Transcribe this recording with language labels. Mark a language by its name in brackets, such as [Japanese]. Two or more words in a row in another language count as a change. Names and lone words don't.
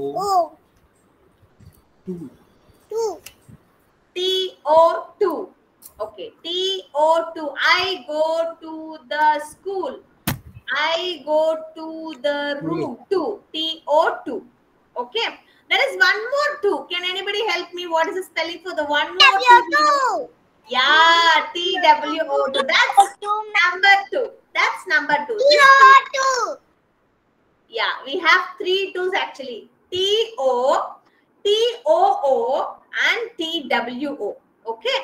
[English] O. Two. Two. T-O-2. Okay. T-O-2. I go to the school. I go to the room. 2. T-O-2. Okay. There is one more two. Can anybody help me? What is the spelling for the one more two? W2. Yeah, TWO2. That's number two. That's number two. CO2. Yeah, we have three twos actually. TO, TOO, and TWO. Okay.